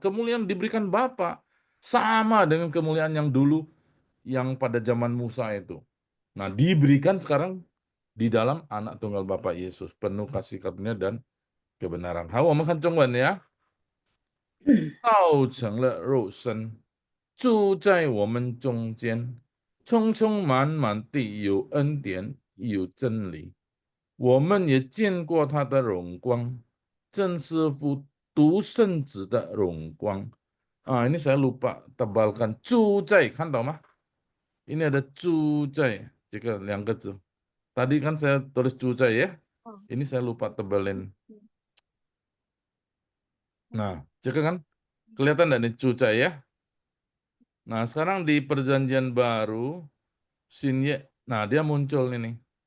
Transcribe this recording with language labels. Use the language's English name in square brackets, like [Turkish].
[Indonesian] Kemuliaan diberikan Bapa, sama dengan kemuliaan yang dulu yang pada zaman Musa itu. Nah, diberikan sekarang di dalam anak tunggal Bapa Yesus, penuh kasih karunia dan kebenaran. [Chinese] 好，我们看中文呀。道成了肉身，住在我们中间，充充满满地有恩典，有真理。我们也见过他的荣光，正是父独生子的荣光。 [Indonesian] Ini saya lupa tebalkan 住在， [Chinese] 看到吗？ [Indonesian] Ini ada [Chinese] 住在这个两个字。 [Indonesian] Tadi kan saya tulis 住在ya. Ini saya lupa tebalin. Nah, cek kan kelihatan enggak nih 住在 ya? Nah, sekarang di perjanjian baru Sinye, nah dia muncul ini.